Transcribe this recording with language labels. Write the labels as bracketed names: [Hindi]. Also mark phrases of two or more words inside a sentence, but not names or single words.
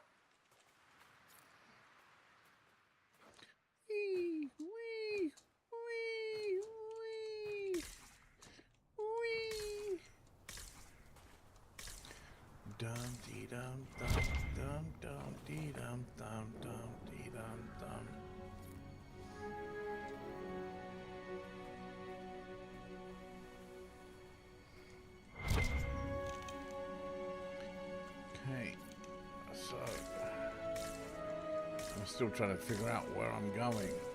[English] Wee, wee, wee, wee, wee. Dum dee dum dum dum dum dee dum dum dum dee dum dum. Okay, so I'm still trying to figure out where I'm going.